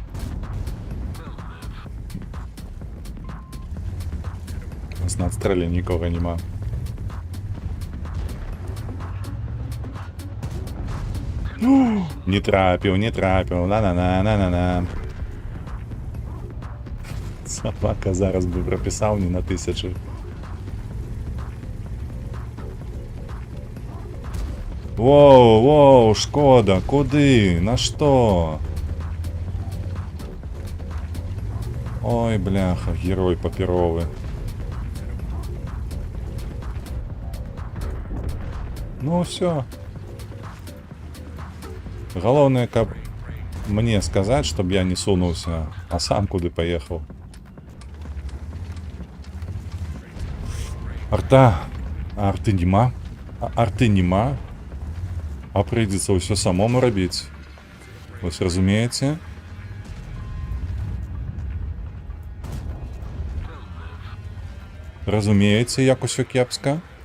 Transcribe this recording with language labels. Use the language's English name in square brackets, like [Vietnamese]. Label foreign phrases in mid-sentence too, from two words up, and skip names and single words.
[Belarusian] У нас на адстрэле нікога няма. Не трапіў, на-на-на. [Russian] Собака зараз бы прописал не на 1000. [Ukrainian] Воу, шкода, куди? [Russian] На что? [Belarusian] Ой, бляха, герой папіровый. [Russian] Ну все. [Ukrainian] Головне, [Russian] каб мне сказать, чтобы я не сунулся, а сам куды поехал. [Belarusian] Арты нема. А прыйдзецца ўсё самому рабіць. Вось разумееце? Разумееце, як усё кепска?